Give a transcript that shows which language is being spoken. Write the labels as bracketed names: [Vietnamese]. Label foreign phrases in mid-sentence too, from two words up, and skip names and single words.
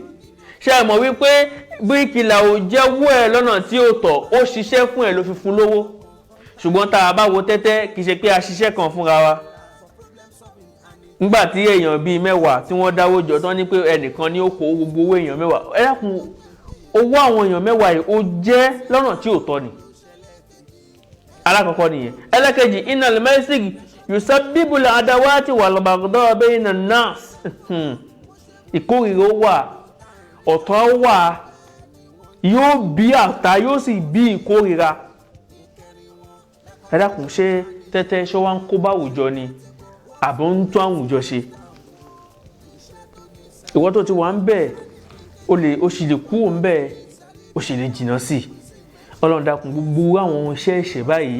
[Yoruba] ṣé ẹ mọ̀ wípé bíríkìlà ò jẹ́wọ́ ẹ̀ lọ́nà tí ó tọ́ ó ṣiṣẹ́ fún ẹ̀ ló fi fún lówó ṣùgbọ́n tá a bá wo tẹ́tẹ́ kì í ṣe pé a ṣiṣẹ́ kan fúnra wa. nígbà tí èèyàn bíi 10 tí wọ́n dáwó jọ tán ní pé ẹnìkan ní ó kó gbogbo owó èèyàn 10 ẹ dákun owó àwọn èèyàn 10 yìí ó jẹ́ lọ́nà tí ò tọ́ ni. alákọ̀ọ́kọ́ nìyẹn. ẹlẹ́kejì [Arabic] إن الميسر يسبب العداوة والبغضاء بين الناس [Yoruba] ìkórìíra wà ọ̀tọ̀ wà yóò bí àtà yóò sì bí ìkórìíra. ẹ dákun ṣé tẹ́tẹ́ ṣé wá ń kó bá àwùjọ ni àbọ̀ ń tún àwùjọ ṣe. ìwọ tó ti wà ń bẹ̀ ó sì lè kú òun bẹ́ẹ̀ ó sì lè jìnnà sí Ọlọ́run dákun gbogbo àwọn iṣẹ́ ẹ̀ṣẹ̀ báyìí